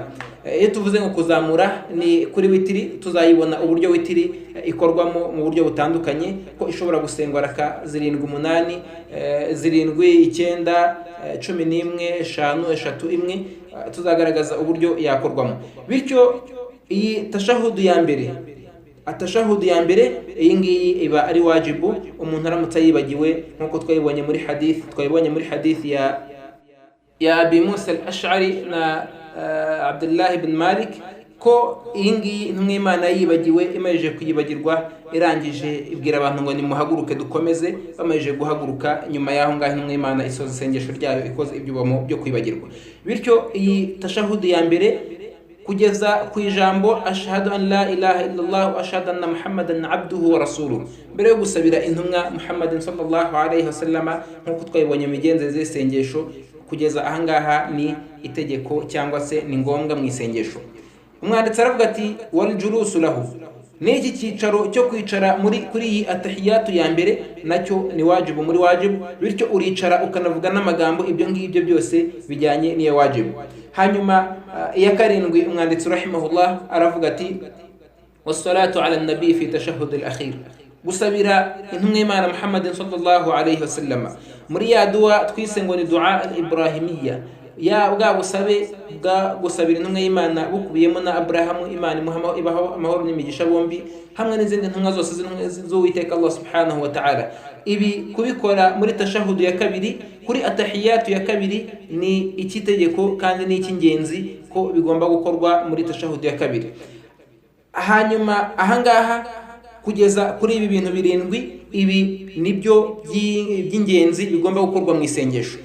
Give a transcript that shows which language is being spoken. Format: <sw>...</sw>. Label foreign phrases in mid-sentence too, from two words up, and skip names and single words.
<rw>Iyo tuvuze ngo kuzamura ni kuri witiri, tuzayibona uburyo witiri ikorwamo mu buryo butandukanye, ko ishobora gusengwa raka 7, 8, 7, 9, 11, 5, 3, 1, tuzagaragaza uburyo yakorwamo. Bityo iyi tashahudu ya mbere, atashahudu ya mbere, iyi ngiyi iba ari wajibu umuntu aramutse yibagiwe, nkuko twayibonye muri hadith ya Abi Musa al-Ash'ari na Abdullah ibn Malik, ko iyi ngiyi intumwa y'Imana yibagiwe, imaze kuyibagirwa irangije ibwira abantu ngo nimuhaguruke dukomeze. Bamaze guhaguruka, nyuma y'aho ngaho intumwa y'Imana isoza isengesho ryayo ikoze ibyubamo byo kwibagirwa. Bityo iyi tashahudu ya mbere kugeza ku ijambo</rw> <ar>أشهد أن لا إله إلا الله وأشهد أن محمدا عبده ورسوله,</ar> <rw>mbere yo gusabira intumwa Muhammadin</rw> <ar>صلى الله عليه وسلم,</ar> <rw>nkuko twayibonye mu migenzereze y'isengesho, kugeza ahangaha ni itegeko cyangwa se ni ngombwa mu isengesho. Umwanditsi aravuga ati</rw> <ar>والجلوس له,</ar> <rw>n'iki cyicaro cyo kwicara kuri iyi atahiyatu ya mbere nacyo ni wajibu muri wajibu. Bityo uricara ukanavuga n'amagambo, ibyo ngibyo byose bijyanye n'iyo wajibu. Hanyuma iya karindwi, umwanditsi rahimahullah aravuga ati</rw> <ar>والصلاة على النبي في التشهد الأخير,</ar> <rw>gusabira intumwa y'Imana Muhammadin</rw> <ar>صلى الله عليه وسلم</ar> <rw>muri ya dua twise ngo ni</rw> <ar>الدعاء الإبراهيمي,</ar> <rw>ya bwa busabe bwa gusabira intumwa y'Imana bukubiyemo na Abrahamu, Imana ibaho amahoro n'imigisha bombi, hamwe n'izindi ntumwa zose z'Uwiteka</rw> <ar>الله سبحانه وتعالى.</ar> <rw>Ibi kubikora muri tashahudu ya kabiri, kuri atahiyatu ya kabiri, ni ikitegeko kandi ni icy'ingenzi ko bigomba gukorwa muri tashahudu ya kabiri. Hanyuma ahangaha kugeza kuri ibi bintu birindwi, ibi nibyo by'ingenzi bigomba gukorwa mu isengesho.</rw>